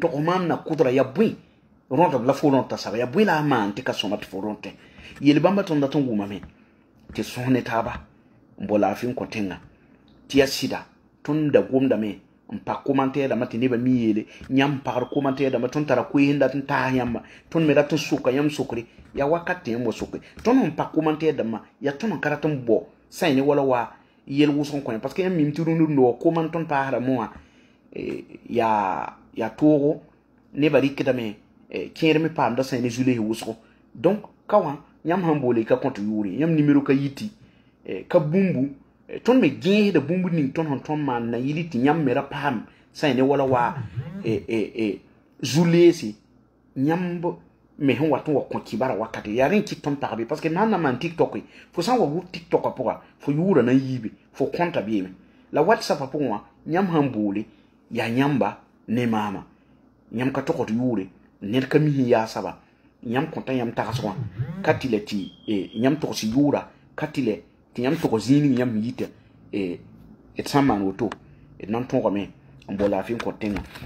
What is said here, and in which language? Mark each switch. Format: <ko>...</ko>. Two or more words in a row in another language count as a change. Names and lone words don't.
<mos>tog maam na kʋdra ya bõe rõdb la fo rõd t'a saba ya bõe la a maan tɩ ka sõma tɩ fo rõd tẽ yel bãmba tõnd dat n wʋmame tɩ sõs ne taaba n bo laafɩ n kõ tẽngã tɩ ya sɩda tõnd da gomdame n pa commentaire-dãmbã tɩ nebã mi yeele yãmb pagd commentaire-dãmbã tõnd tara koees n dat n taas yãmba tõnd me dat n soka yãmb sokre ya wakat tɩ yãmb wa soke tõnd n pa commentaire-dãmbã ya tõnd n ka rat n bao sã ne wala wa yel wʋsg n kõ</mos> <fr>parce que</fr> <mos>yãmb mim tɩ rũndr</mos> <en>no comment</en> <mos>tõnd paasdame wã ya toogo nebã rɩkdame kẽer me paamda sã ne zulese wʋsgo donc ka wã yãmb sãn boole ka kõ tɩ yʋʋre yãmb nimero ka yiti ka bũmbu tõnd me gẽesda bũmb ning tõnd sẽn tõnd maan na yɩl tɩ yãmb me ra paam sã ne wala wa zu-leese yãmb me sẽn wat n wa kõ kibara wakate yaa rẽ n kɩt tõnd pagbe</mos> <fr>parce que</fr> <mos>maan na maan tiktok fo sã n wa wʋr tiktokã pʋga fo yʋʋra na n yiibe fo kõnta beeme la whatsappã pʋgẽ wã yãmb sãn boole yaa yãmba ne maama yãmb ka togd yʋʋre ned ka mis n yaa saba yãmb kõta yãmb tagsg wã ka tɩ la tɩ yãmb togs yʋʋra ka tɩ la tɩ yãmb tog zĩig yãmb yita d sã n maan woto d na n tõgame n bo laafɩ n kõ tẽngã</mos>